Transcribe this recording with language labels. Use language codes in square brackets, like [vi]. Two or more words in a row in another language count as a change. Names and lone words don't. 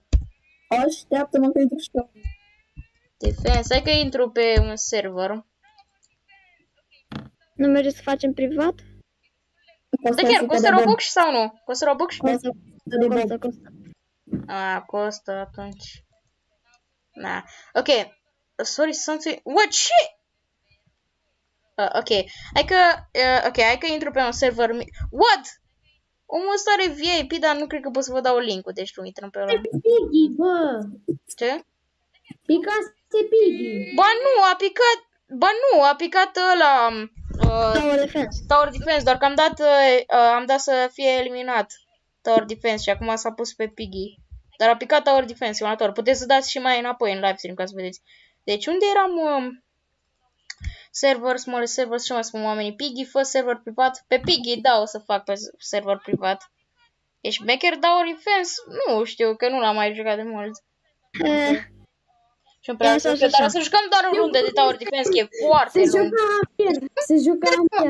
[ro] Așteaptă-mă că intru și eu. Defense, hai că intru pe un server. Nu merge să facem privat? Da, chiar, costă Robux sau nu? Costă Robux? Costă. Costă atunci. Na. Ok. [en] Sorry, something... What shit? [ro] Ok. Hai că intru pe un server... What? Omul ăsta are VIP, dar nu cred că pot să vă dau link-ul, deci nu intrăm pe ăla. Piggy, bă. Ce? Picați Piggy. Ba nu, a picat ăla... Tower Defense. Tower Defense, doar că am dat să fie eliminat Tower Defense și acum s-a pus pe Piggy. Dar a picat Tower Defense, simulator. Puteți să dați și mai înapoi în [en] live stream [ro] ca să vedeți. Deci unde eram... [en] Servers, small servers, [ro] ce mai spun oamenii? Piggy, fă server privat. Pe Piggy, da, o să fac pe server privat. Ești maker Tower Defense? Nu știu, că nu l-am mai jucat de mult. Și dar o să jucăm doar o rundă de Tower Defense, că e foarte lung. Se jucă Amir.